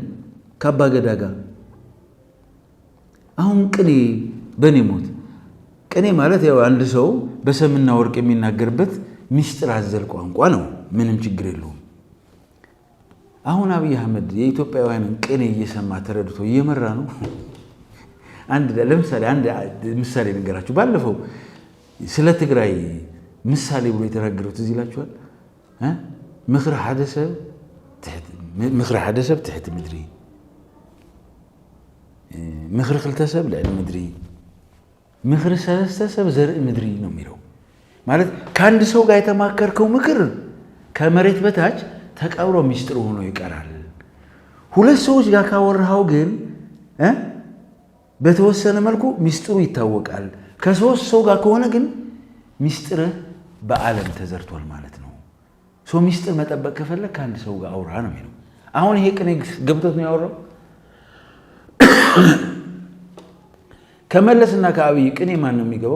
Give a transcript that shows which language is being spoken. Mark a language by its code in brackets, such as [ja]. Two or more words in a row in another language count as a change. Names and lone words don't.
[am] ከአባ ገዳ ጋር። አሁን ቅኔ በኔ ሞት ቅኔ ማለት ያው አንድ ሰው በሰምና ወርቅ የሚናገርበት ሚስጥር አዘል ቋንቋ ነው። ምንም ችግር የለውም። አሁን አብይ አህመድ የኢትዮጵያውያንን ቅኔ እየሰማ ተረድቶ እየመራ ነው። ለምሳሌ አንድ ምሳሌ ነገራችሁ። ባለፈው ስለ ትግራይ ምሳሌ ብሎ የተናገረው ትዝ ይላችኋል። [ti] ምክረ ሓደ ሰብ ትሕቲ ምድሪ፣ ምክሪ 2 ሰብ ልዕሊ ምድሪ፣ ምክሪ 3 ሰብ ዘርኢ ምድሪ [am] ነው የሚለው። ማለት ከአንድ ሰው ጋር የተማከርከው ምክር ከመሬት በታች ተቀብሮ ሚስጥር ሆኖ ይቀራል። 2 ሰዎች ጋር ካወራኸው ግን በተወሰነ መልኩ ሚስጥሩ ይታወቃል። ከ3 ሰው ጋር ከሆነ ግን ሚስጥርህ በዓለም ተዘርቷል ማለት ነው። ሰው ሚስጥር መጠበቅ ከፈለግ ከአንድ ሰው ጋር አውራ ነው የሚለው። አሁን ይሄ ቅኔ ገብቶት ነው ያወራው። ከመለስና ከአብይ ቅኔ ማን ነው የሚገባው?